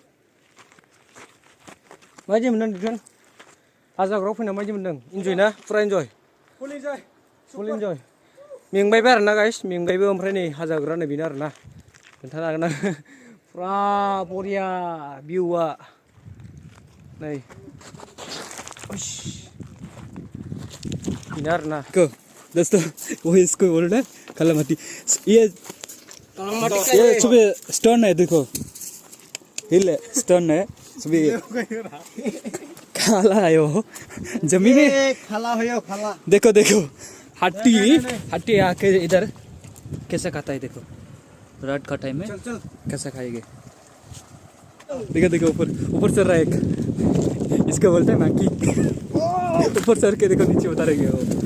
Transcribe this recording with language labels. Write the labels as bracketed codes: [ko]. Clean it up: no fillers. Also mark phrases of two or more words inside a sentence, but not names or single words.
[brx] माबायदि मोनदों नोंथां हाजो आगराव फैना माबायदि मोनदों इन्जय ना फुरा इन्जय [en] full enjoy [brx] मेंबायबो आरोना गाइस मेंबायबो ओमफ्राय नै हाजो आगरा नै बेनो आरोना खोन्थानो हागोन आं फुरा बरिया भिउआ नै बेनो आरोना [hi] दोस्तों वो इसको बोल रहे कालामाटी ये सुबह स्टोन है देखो हिल है स्टोन है सुबह काला है वो जमीन में खाला हो खाला देखो देखो हट्टी हट्टी आके इधर कैसा खाता है देखो रात का टाइम में कैसा खाएंगे देखो देखो ऊपर ऊपर चढ़ रहा है एक इसको बोलते हैं माकी ऊपर चढ़ के देखो नीचे उतारेंगे वो